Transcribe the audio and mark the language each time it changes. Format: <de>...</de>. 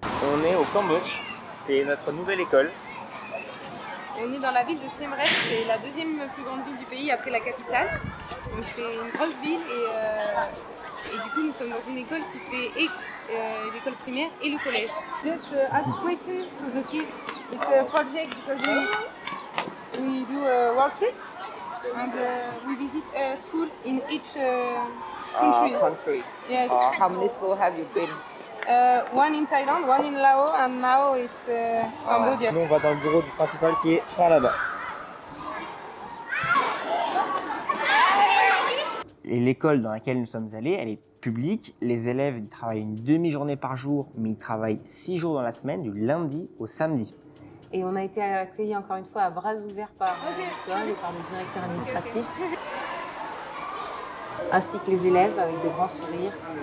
<fr>On est au Cambodge, c'est notre nouvelle école. On est dans la ville de Siem Reap, c'est la deuxième plus grande ville du pays après la capitale. Donc c'est une grosse ville et du coup nous sommes dans une école qui fait l'école primaire et le collège.</fr> <en>Just ask question to the kids. It's a project because we do a work trip and we visit a school in each country. Yes. How many schools have you been? One in Thailand, one in Laos, and now it's Cambodia.</en> <fr>Nous on va dans le bureau principal qui est par là-bas. Et l'école dans laquelle nous sommes allés, elle est publique. Les élèves ils travaillent une demi-journée par jour, mais ils travaillent 6 jours dans la semaine, du lundi au samedi. Et on a été accueillis encore une fois à bras ouverts par l'école et par le directeur administratif, ainsi que les élèves avec de grands sourires.</fr>